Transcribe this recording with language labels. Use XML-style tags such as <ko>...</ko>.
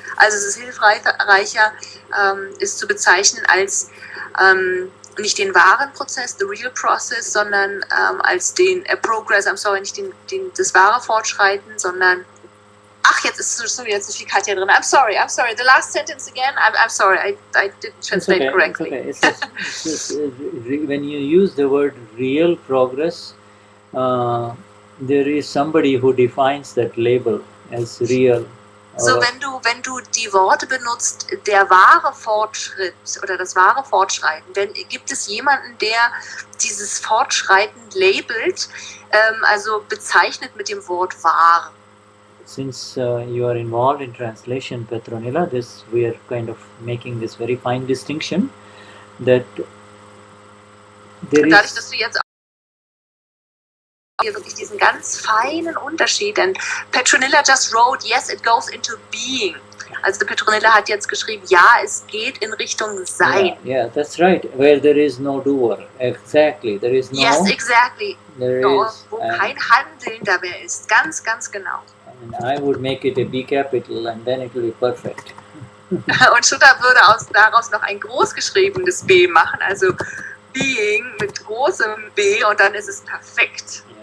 <de>Also es ist hilfreicher, es zu bezeichnen als nicht den wahren Prozess,</de> <en>the real process,</en> <de>sondern als den progress, nicht das wahre Fortschreiten, sondern jetzt ist so viel Katja drin.</de> <en>I'm sorry. The last sentence again. I'm sorry. I didn't translate correctly. It's just, when you use the word real progress, there is somebody who defines that label as real.</en> <de>So wenn du die Worte benutzt, der wahre Fortschritt oder das wahre Fortschreiten, dann gibt es jemanden, der dieses Fortschreiten labelt, also bezeichnet mit dem Wort wahr.</de> <en>Since you are involved in translation, Petronilla, we are kind of making this very fine distinction that there is.</en> <de>Dadurch, dass du jetzt hier wirklich diesen ganz feinen Unterschied, denn Petronilla</de> <en>just wrote, yes, it goes into being.</en> <de>Also Petronilla hat jetzt geschrieben, ja, es geht in Richtung Sein.</de> <en>Yeah, that's right. Where there is no doer. Exactly. There is no. Yes, exactly.</en> <de>Wo kein Handelnder mehr ist. Ganz, ganz genau.</de> <en>And I would make it a B capital, and then it will be perfect.</en> <de>Und Shuddha würde daraus noch ein großgeschriebenes B machen, also Being mit großem B, und dann ist es perfekt.</de>